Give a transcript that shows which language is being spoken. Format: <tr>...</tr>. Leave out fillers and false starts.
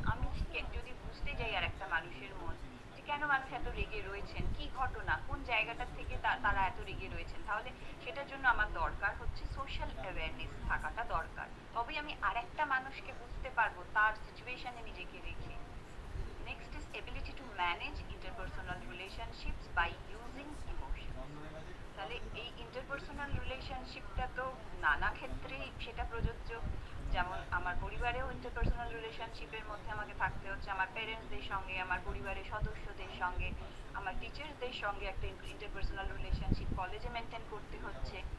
<bn>আমি যদি বুঝতে যাই আর একটা মানুষের মন, যে কেন মানুষ এত রেগে রয়েছেন, কি ঘটনা, কোন জায়গাটার থেকে তারা এত রেগে রয়েছেন, তাহলে সেটার জন্য আমার দরকার হচ্ছে সোশ্যাল অ্যাওয়ারনেস থাকাটা দরকার। তবেই আমি আরেকটা মানুষকে বুঝতে পারবো তার সিচুয়েশনে নিজেকে রেখে।</bn> <en>Next is ability to manage interpersonal relationships by using emotions.</en> <bn>তাহলে এই ইন্টারপার্সোনাল রিলেশনশিপটা তো নানা ক্ষেত্রেই সেটা প্রযোজ্য। যেমন আমার পরিবারেও ইন্টারপার্সোনাল রিলেশনশিপের মধ্যে আমাকে থাকতে হচ্ছে, আমার প্যারেন্টসদের সঙ্গে, আমার পরিবারের সদস্যদের সঙ্গে, আমার টিচার্সদের সঙ্গে একটা ইন্টারপার্সোনাল রিলেশনশিপ কলেজে মেনটেন করতে হচ্ছে।</bn>